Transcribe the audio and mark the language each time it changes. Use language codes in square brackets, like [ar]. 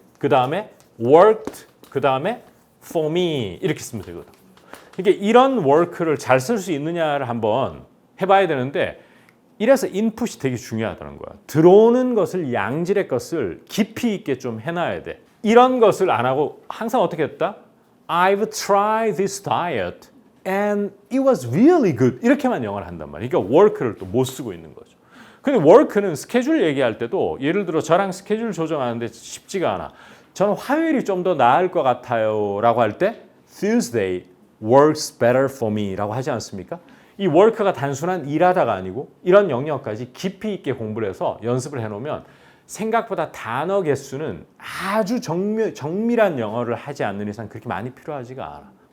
[ko] 그 다음에 worked, 그 다음에 [en] for me [ko] 이렇게 쓰면 되거든. 그러니까 이런 work를 잘 쓸 수 있느냐를 한번 해봐야 되는데 이래서 인풋이 되게 중요하다는 거야. 들어오는 것을 양질의 것을 깊이 있게 좀 해놔야 돼. 이런 것을 안 하고 항상 어떻게 했다? [en] I've tried this diet and it was really good. [ko] 이렇게만 영어를 한단 말이야. 그러니까 work를 또 못 쓰고 있는 거죠. 근데 work는 스케줄 얘기할 때도 예를 들어 저랑 스케줄 조정하는데 쉽지가 않아. 저는 화요일이 좀 더 나을 것 같아요 라고 할 때 [en] Tuesday works better for me [ko] 라고 하지 않습니까? 이 work가 단순한 일하다가 아니고 이런 영역까지 깊이 있게 공부를 해서 연습을 해놓으면 생각보다 단어 개수는 아주 정밀한 영어를 하지 않는 이상 그렇게 많이 필요하지가 않아.